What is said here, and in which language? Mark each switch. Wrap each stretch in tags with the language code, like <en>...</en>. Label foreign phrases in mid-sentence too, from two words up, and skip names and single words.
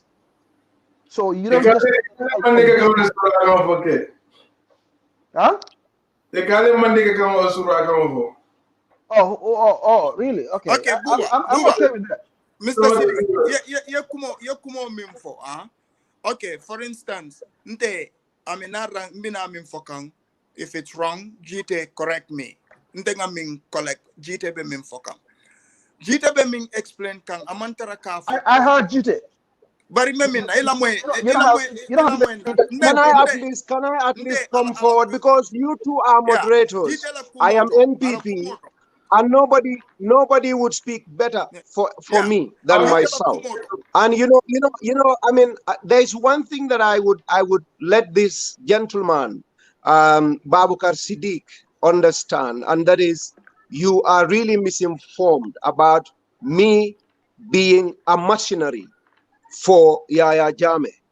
<en>So you don't just huh? Oh, really? Okay. Okay, I'm okay with that. Mr. Sidi,</en> <man>you come mimfo,</man> <en>okay, for instance,</en> <man>nte aminara mbina mimfokang.</man> <en>If it's wrong, GT correct me.</en> <man>Nte ngamin collect GT be mimfokang. GT be min explain kang amantara kafo.</man> <en>I heard GT.</en> <man>Bari memin ila</man> <en>Can I at least come forward, because you two are moderators. I am NPP, and nobody would speak better for me than myself. And I mean, there's one thing that I would let this gentleman, Babukar Siddiq, understand, and that is, you are really misinformed about me being a mercenary for Yaya Jame.</en>